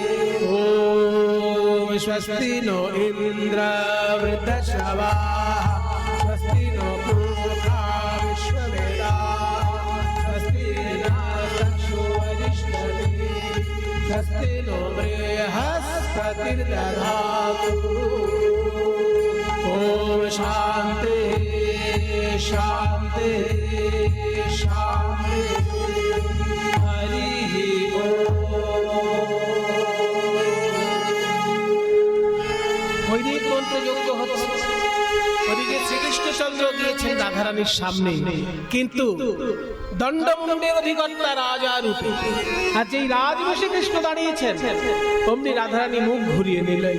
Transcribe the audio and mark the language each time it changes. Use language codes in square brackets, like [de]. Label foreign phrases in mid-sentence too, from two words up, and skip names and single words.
[sa] ओम स्वस्ति नो इन्द्र वृद्धश्रवाः स्वस्ति नो पूषा विश्ववेदाः स्वस्ति नक्षत्रो अरिष्टनेमिः स्वस्ति नो बृहस्पतिर्दधातु। ओम शान्ति शान्ति शान्ति। हरिः ओम। [bn] বৈদিক মন্ত্র যজ্ঞ হচ্ছে, ওদিকে শ্রীকৃষ্ণচন্দ্র গিয়েছেন রাধারানীর সামনে, কিন্তু দণ্ডমুণ্ডের অধিকর্তা রাজা রূপে। আর যেই রাজবেশে কৃষ্ণ দাঁড়িয়েছেন অমনি রাধারানী মুখ ঘুরিয়ে নিলেন।